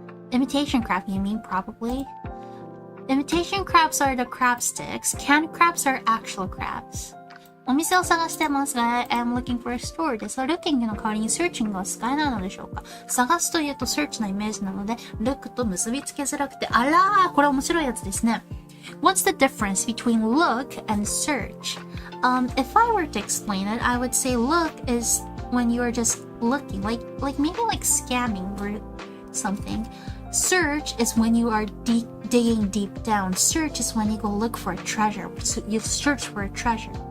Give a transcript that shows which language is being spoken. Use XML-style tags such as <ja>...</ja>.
<en>Imitation crab, you mean, probably? Imitation crabs are the crab sticks. Canned crabs are actual crabs.</en> <ja>お店を探してますが、</ja> <en>I am looking for a store です。</en> <ja>looking の代わりに searching が使えないのでしょうか。探すというと search のイメージなので、look と結びつけづらくて、あらー、これ面白いやつですね。</ja> <en>What's the difference between look and search? If I were to explain it, I would say look is when you are just looking, like maybe like scanning or something. Search is when you are digging deep down. Search is when you go look for a treasure. So you search for a treasure.</en>